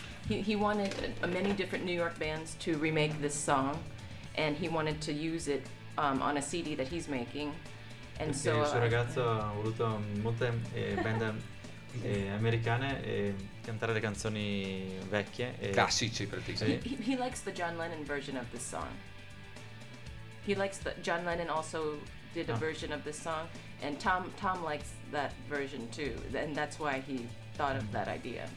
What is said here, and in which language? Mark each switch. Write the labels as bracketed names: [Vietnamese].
[English] He wanted many different New York bands to remake this song, and he wanted to use it on a CD that he's making. And [Italian] perché [English] so [Italian] il suo ragazzo ha voluto molte band americane e cantare le canzoni vecchie e classici praticamente. [English] He likes the John Lennon version of this song. He likes the John Lennon also did a version of this song, and Tom likes that version too, and that's why he thought of that idea.